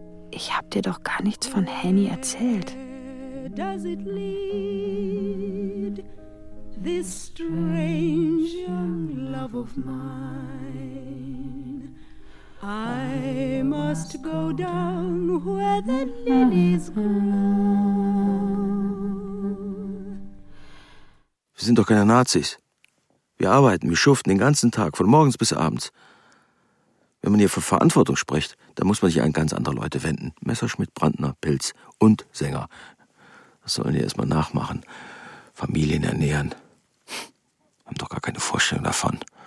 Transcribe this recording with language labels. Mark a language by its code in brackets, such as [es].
[de] Ich hab dir doch gar nichts von Henny erzählt. [en] Does it lead this strange young love of mine? I must go down where the lilies grow. [de] Wir sind doch keine Nazis. Wir arbeiten, wir schuften den ganzen Tag, von morgens bis abends. Wenn man hier von Verantwortung spricht, dann muss man sich an ganz andere Leute wenden. Messerschmidt, Brandner, Pilz und Sänger. Das sollen die erstmal nachmachen. Familien ernähren. Haben doch gar keine Vorstellung davon.